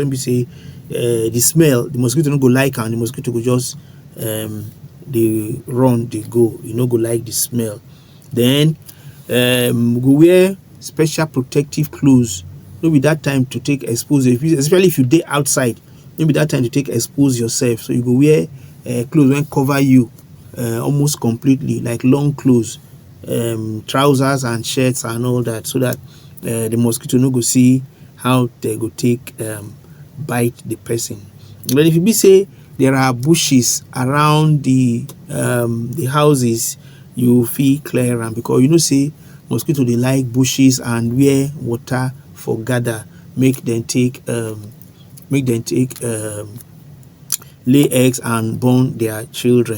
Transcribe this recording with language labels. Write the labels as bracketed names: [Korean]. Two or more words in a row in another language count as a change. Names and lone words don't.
[Nigerian Pidgin] When be say the smell, the mosquito no go like, and the mosquito go just dey run, dey go. You no go like the smell. Then we go wear special protective clothes. No be that time to take expose, especially if you dey outside. Maybe that time to take expose yourself. So you go wear clothes wey cover you almost completely, like long clothes, trousers and shirts and all that, so that the mosquito no go see how they go take bite the person. But if you be say there are bushes around the houses, you fit clear am, because you know say mosquito dey like bushes and where water for gather, make them take lay eggs and born their children.